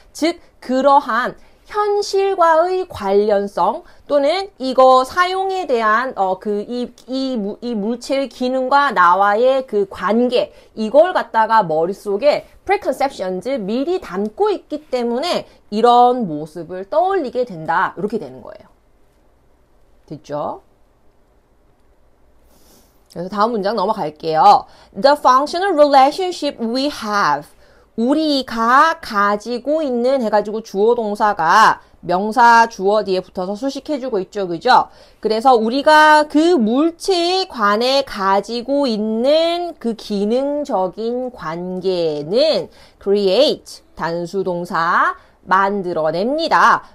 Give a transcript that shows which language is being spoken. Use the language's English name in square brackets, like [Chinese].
[Korean] 즉 그러한 현실과의 관련성 또는 이거 사용에 대한 이 물체의 기능과 나와의 그 관계 이걸 갖다가 머릿속에 preconceptions 미리 담고 있기 때문에 이런 모습을 떠올리게 된다. 이렇게 되는 거예요. 됐죠? 그래서 다음 문장 넘어갈게요. [English] The functional relationship we have. [Korean] 우리가 가지고 있는 해가지고 주어 동사가 명사 주어 뒤에 붙어서 수식해주고 있죠. 그죠? 그래서 우리가 그 물체에 관해 가지고 있는 그 기능적인 관계는 create 단수 동사 만들어냅니다.